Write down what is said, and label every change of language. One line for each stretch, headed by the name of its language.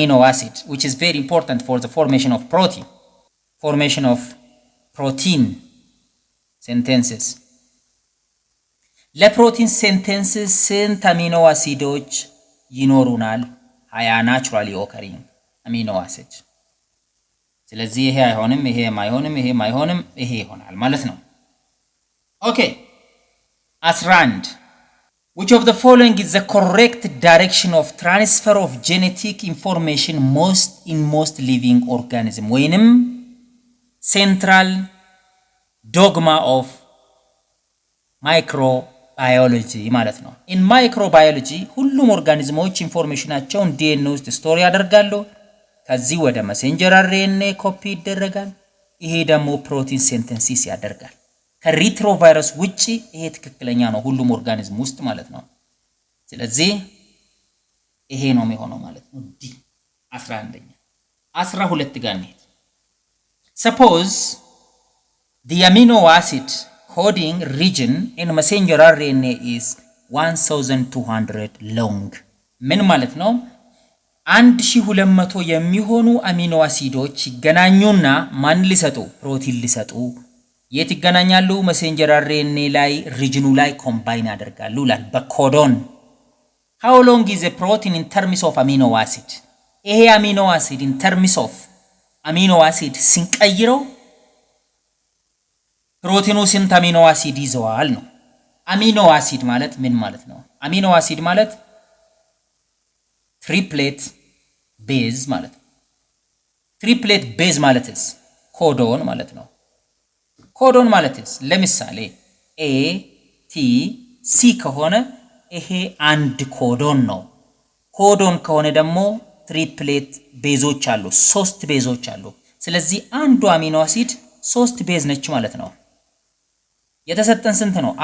English: acid which is very important for the formation of protein sentences
Amharic: ለፕሮቲን ሴንቴንስስ ስንት አሚኖ አሲዶች ይኖሩናል? 20 ናቹራሊ ኦከሪንግ አሚኖ አሲድ። ስለዚህ ይሄ አይሆንም፣ ይሄም አይሆንም፣ ይሄም አይሆንም፣ ይሄ ይሆናል ማለት ነው። ኦኬ 11
English: which of the following is the correct direction of transfer of genetic information in most living organism
Amharic: ወይንም
English: central dogma of microbiology
Amharic: ባዮሎጂ ማለት ነው። ኢን ማይክሮባዮሎጂ ሁሉም ኦርጋኒዝሞች ኢንፎርሜሽናቸውን ዲኤንኤ ውስጥ ስቶር ያደርጋሉ። ከዚህ ወደ መሴንጀር አርኤንኤ ኮፒ ይደረጋል። ይሄ ደግሞ ፕሮቲን ሴንተሲስ ያደርጋል። ከሪትሮቫይረስ ውጪ ይሄ ትክክለኛ ነው ሁሉም ኦርጋኒዝም ውስጥ ማለት ነው። ስለዚህ ይሄ ነው የሚሆነው ማለት ነው። ዲ 11ኛ 12 ጋር እንሂድ።
English: suppose the amino acid coding region in messenger RNA is 1200 long
Amharic: ምን ማለት ነው? 1200 የሚሆኑ አሚኖ አሲዶች ይገናኙና ማን ሊሰጡ? ፕሮቲን ሊሰጡ። የት ይገናኛሉ? መሴንጀር አርኤንኤ ላይ ሪጅኑ ላይ ኮምባይን ያደርጋሉ ይላል በኮዶን።
English: how long is a protein in terms of amino acid?
Amharic: ይሄ አሚኖ አሲድ
English: in terms of
Amharic: አሚኖ አሲድ ሲንቀይረው ፕሮቲኑ ስንት አሚኖ አሲድ ይዘዋል ነው። አሚኖ አሲድ ማለት ምን ማለት ነው? አሚኖ አሲድ ማለት ትሪፕሌት ቤዝ ማለት ነው። ትሪፕሌት ቤዝ ማለትስ ኮዶን ማለት ነው። ኮዶን ማለትስ ለምሳሌ ኤ ቲ ሲ ከሆነ ይሄ አንድ ኮዶን ነው። ኮዶን ከሆነ ደግሞ ትሪፕሌት ቤዞች አሉ፣ 3 ቤዞች አሉ። ስለዚህ አንዱ አሚኖ አሲድ 3 ቤዝ ነች ማለት ነው። የተሰጠን ስንት ነው?